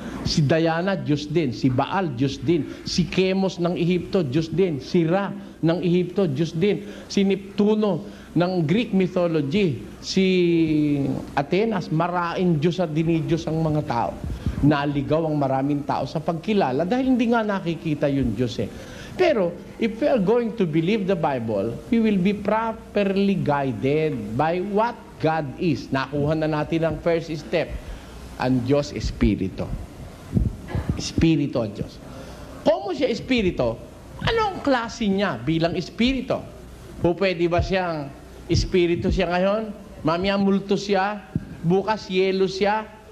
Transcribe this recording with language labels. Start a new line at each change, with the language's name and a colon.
Filipino: Si Diana, Diyos din. Si Baal, Diyos din. Si Chemos ng Ehipto, Diyos din. Si Ra ng Ehipto, Diyos din. Si Neptuno ng Greek mythology. Si Atenas, maraing Diyos at dinidiyos ang mga tao. Naligaw ang maraming tao sa pagkilala dahil hindi nga nakikita yung Diyos eh.
English: Pero, if we are going to believe the Bible, we will be properly guided by what God is.
Filipino: Nakuha na natin ang first step. Ang Diyos, Espiritu. Espiritu ang Diyos. Kung siya Espiritu, anong klase niya bilang Espiritu? O pwede ba siyang Espiritu siya ngayon? Mamaya multo siya, bukas yelo siya.